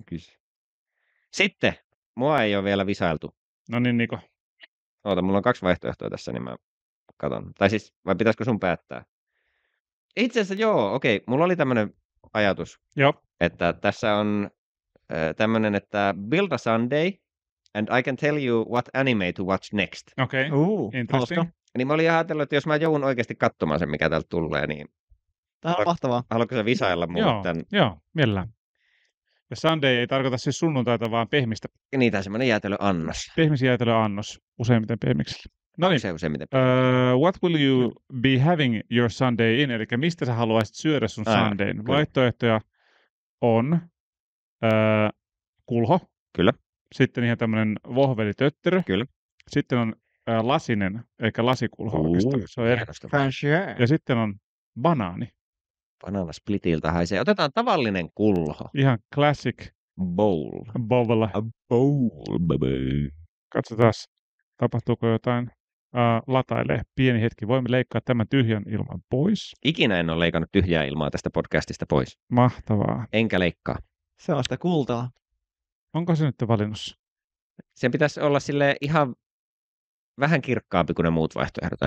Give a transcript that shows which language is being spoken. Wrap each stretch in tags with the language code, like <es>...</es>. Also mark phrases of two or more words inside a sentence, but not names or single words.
<fi>Sitten, mua ei ole vielä visailtu. No niin, Niko. Oota, mulla on 2 vaihtoehtoa tässä, niin mä katon. Tai siis, vai pitäisikö sun päättää? Itse asiassa joo, okei. Mulla oli tämmöinen ajatus, Joo. että tässä on tämmöinen, että</fi> <en>build a Sunday and I can tell you what anime to watch next.</en> <fi>Okei, interesting. Niin mä olin ajatellut, että jos mä joudun oikeasti katsomaan sen, mikä täältä tulee, niin... Tämä on mahtavaa. Haluatko sä visailla mulle tämän? Joo, mielellään. Ja Sunday ei tarkoita siis sunnuntaita, vaan pehmistä. Niitä on semmoinen jäätelöannos. Pehmisjäätelöannos, useimmiten pehmiksellä. No niin. Se useimmiten</fi> <en>what will you be having your Sunday in?</en> <fi>Eli mistä sä haluaisit syödä sun Sundayn? Kyllä. Vaihtoehtoja on kulho. Kyllä. Sitten ihan tämmöinen vohvelitötterö. Kyllä. Sitten on lasinen, eikä lasikulho oikeastaan. Se on eri. Ja sitten on banaani. Bananasplitiltä haisee. Otetaan tavallinen kulho. Ihan classic</fi> <en>bowl. Bowl. A bowl, baby.</en> <fi>Katsotaan, tapahtuuko jotain. Latailee. Pieni hetki. Voimme leikkaa tämän tyhjän ilman pois. Ikinä en ole leikannut tyhjää ilmaa tästä podcastista pois. Mahtavaa. Enkä leikkaa. Se on sitä kultaa. Onko se nyt valinnossa? Sen pitäisi olla sille ihan vähän kirkkaampi kuin ne muut vaihtoehdot.</fi>